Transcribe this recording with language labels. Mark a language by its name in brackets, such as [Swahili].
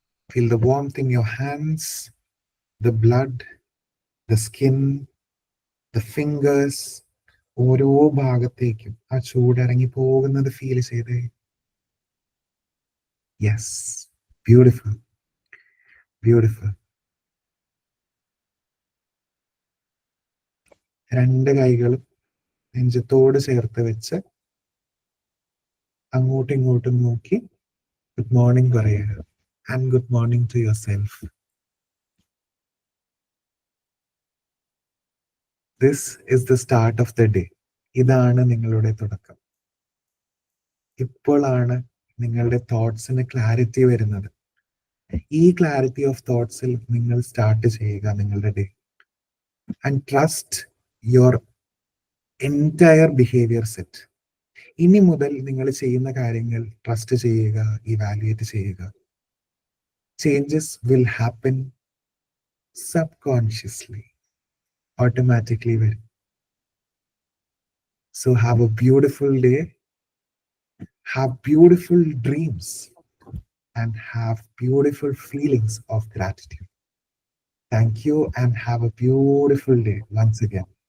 [English] Feel the warmth in your hands, the blood, the skin, the fingers. [Malayalam] ഓരോ ഭാഗത്തേക്കും ആ ചൂടിറങ്ങി പോകുന്നത് ഫീൽ ചെയ്തേ. [English] Yes, beautiful, beautiful. [Malayalam] രണ്ട് കൈകളും നെഞ്ചത്തോട് ചേർത്ത് വെച്ച് അങ്ങോട്ടും ഇങ്ങോട്ടും നോക്കി ഗുഡ് മോർണിംഗ് പറയുക. [English] And good morning to yourself. This is the start of the day. [Malayalam] ഇതാണ് നിങ്ങളുടെ തുടക്കം. ഇപ്പോഴാണ് നിങ്ങളുടെ തോട്ട്സിന് ക്ലാരിറ്റി വരുന്നത്. ഈ [English] clarity of തോട്ട്സിൽ [Malayalam] നിങ്ങൾ സ്റ്റാർട്ട് ചെയ്യുക നിങ്ങളുടെ day. [English] And trust your entire behaviour set. [Malayalam] ഇനി മുതൽ നിങ്ങൾ ചെയ്യുന്ന കാര്യങ്ങൾ ട്രസ്റ്റ് ചെയ്യുക, ഇവാലുവേറ്റ് ചെയ്യുക. [English] changes will happen subconsciously, automatically [Malayalam] വരും. [English] So have a beautiful day, have beautiful dreams, and have beautiful feelings of gratitude. Thank you and have a beautiful day once again.